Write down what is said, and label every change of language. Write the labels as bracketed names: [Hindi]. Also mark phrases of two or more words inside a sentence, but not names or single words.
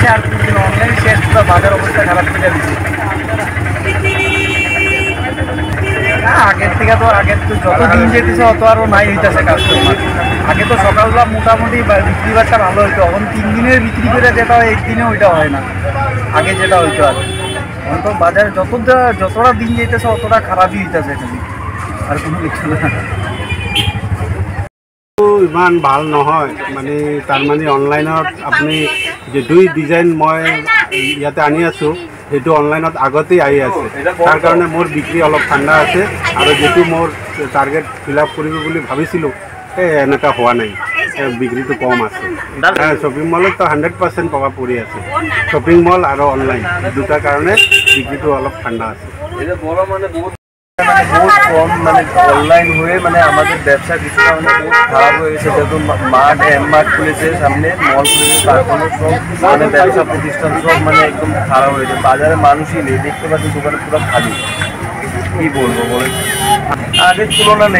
[Bangla] আর কিছু অনলাইনে শেষ পুরো বাজার অবস্থা খারাপ করে দিচ্ছে। আগের থেকে তো যত দিন যেতেছে অত আরও নাই হইতেছে কাস্টমার। আগে তো সকালবেলা মোটামুটি বিক্রি বাট্টা ভালো হইতো, এখন 3 দিনের বিক্রি করে যেটা হয় একদিনে ওইটা হয় না আগে যেটা হইতো। আর এখন তো বাজার যতটা দিন যেতেছে অতটা খারাপই হইতেছে খালি, আর কোনো কিছু না। [Assamese] ইমান ভাল নহয় মানে, তাৰমানে অনলাইনত আপুনি যে দুই ডিজাইন মই ইয়াতে আনি আছোঁ সেইটো অনলাইনত আগতেই আহি আছে, তাৰ কাৰণে মোৰ বিক্ৰী অলপ ঠাণ্ডা আছে আৰু যিটো মোৰ [English] target fill up [Assamese] কৰিব বুলি ভাবিছিলোঁ এনেকুৱা হোৱা নাই, বিক্ৰীটো কম আছে। [English] shopping mallত [Assamese] 100% প্ৰভাৱ পৰি আছে, [English] shopping mall [Assamese] আৰু অনলাইন দুটা কাৰণে বিক্ৰীটো অলপ ঠাণ্ডা আছে। [Bangla] বহুত কম অনলাইন হয়ে আমাদের ব্যবসা কিছুটা বহুত খারাপ হয়ে গেছে। যেহেতু মার্ট এম-মার্ট খুলেছে, সামনে মল খুলেছে, তারপরে সব ব্যবসা প্রতিষ্ঠান সব একদম খারাপ হয়েছে। বাজারে মানুষই নেই, দেখতে পাচ্ছি দোকানে পুরো খালি। কি বলবো বলে, আগের তুলনা নেই।